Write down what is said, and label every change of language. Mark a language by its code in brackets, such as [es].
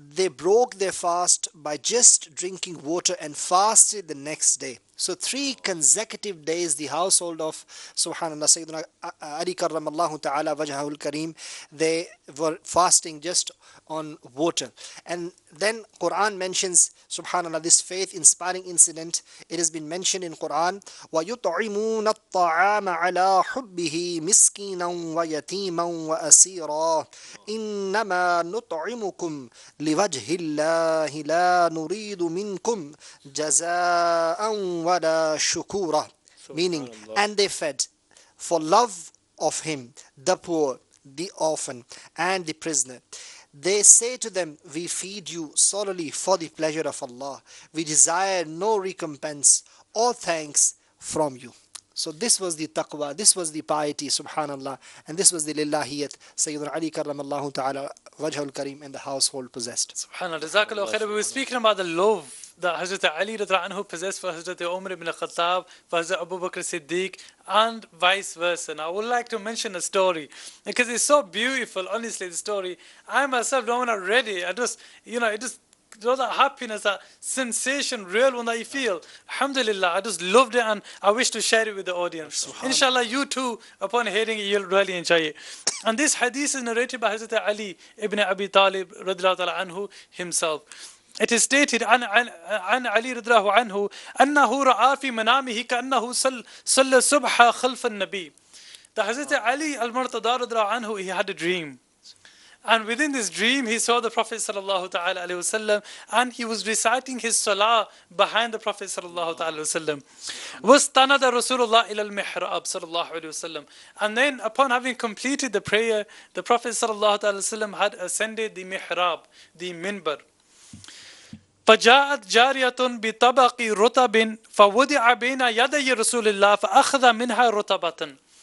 [en] They broke their fast by just drinking water and fasted the next day. So 3 consecutive days the household of, subhanallah, Sayyidina Ali karramallahu ta'ala wajhahul kareem, they were fasting just on water. And then Quran mentions, subhanallah, this faith inspiring incident. It has been mentioned in Quran, [ar] وَيُطْعِمُونَ الطَّعَامَ عَلَى حُبِّهِ مِسْكِينًا وَيَتِيمًا وَأَسِيرًا إِنَّمَا نُطْعِمُكُمْ لِوَجْهِ اللَّهِ لَا نُرِيدُ مِنْكُمْ جَزَاءً وَلَا شُكُورًا. [en] Meaning, and they fed for love of him the poor, the orphan, and the prisoner. They say to them, we feed you solely for the pleasure of Allah. We desire no recompense or thanks from you. So this was the taqwa, this was the piety, subhanallah, and this was the lillahiyat Sayyidina Ali karramallahu ta'ala wajhul kareem and the household possessed. Subhanallah, Jazakallah khair. We were speaking about the love that Hazrat Ali radhiyallahu anhu possessed for Hazrat Umar ibn Khattab, for Hazrat Abu Bakr Siddiq, and vice versa. Now I would like to mention a story because it's so beautiful, honestly, the story. I myself, when I read it, I just, it just, that happiness, that sensation, real one that you feel. Alhamdulillah, I just loved it, and I wish to share it with the audience. Inshallah, you too, upon hearing it, you'll really enjoy it. And this hadith is narrated by Hazrat Ali ibn Abi Talib radhiyallahu ta'ala anhu himself. It is stated [ar] عن علي رضي الله عنه أنه رأى في منامه كأنه صلى الصبح خلف النبي. [en] The Hazrat Ali al-Murtada رضي الله عنه, he had a dream. And within this dream, he saw the Prophet sallallahu ta'ala alayhi wasallam, and he was reciting his salah behind the Prophet sallallahu ta'ala alayhi wasallam. [ar] وَاسْتَنَدَ رَسُولُ اللَّهِ إِلَى الْمِحْرَابِ sallallahu alayhi wasallam. [en] And then upon having completed the prayer, the Prophet sallallahu ta'ala alayhi wasallam had ascended the mihrab, the minbar. [ar] فجاءت جارية بطبق رطب فوضع بين يدي رسول الله فأخذ منها رطبة.